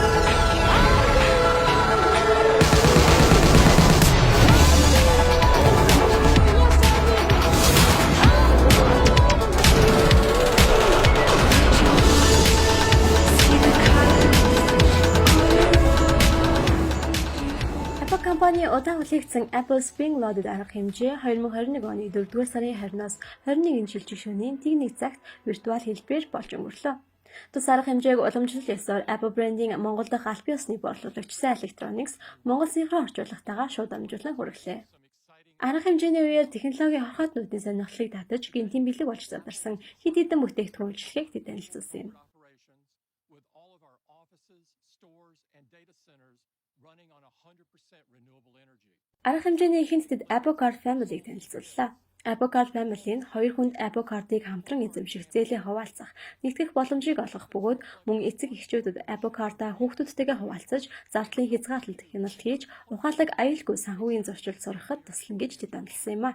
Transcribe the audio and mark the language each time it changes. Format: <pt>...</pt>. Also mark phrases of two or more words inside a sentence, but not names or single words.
<en>I'll be loving you, yes I will. I'll be see the colors all around.</en> <mn>Apple компани удаан хүлээгдсэн Apple Spring Loaded арга хэмжээ 2021 оны 4-р сарын 20-наас 21-ний жил жишүүний нэг цагт виртуал хэлбэрээр болж өнгөрлөө. Тус арга хэмжээг уламжлал ёсоор Apple брендийн Монгол дахь албан ёсны борлуулагч Сайн Electronics Монгол синхрон орчуулгатайгаа шууд дамжуулан хүргэлээ. Арга хэмжээний үеэр технологийн хорхоотнуудын сонирхлыг татаж гинтийн бэлэг болж задарсан хэд хэдэн бүтээгдэхүүн үйлчлэгийг тэд танилцуулсан юм.</mn> <en>with all of our offices, stores, and data centers running on 100% renewable energy.</en> <mn>Арга хэмжээний ихэнд тэд Apple Card Family-г танилцууллаа. Apple Card Family нь хоёр хүнд Apple Card-ыг хамтран эзэмших зээлээ хуваалцах, нэгтгэх боломжийг олгох бөгөөд мөн эцэг эхчүүдэд Apple Card-аа хүүхдүүдтэйгээ хуваалцаж, зардлын хязгаарлалт хяналт хийж, ухаалаг аюулгүй санхүүгийн зөрчилд сургахад туслана гэж тэд амласан юм а.</mn>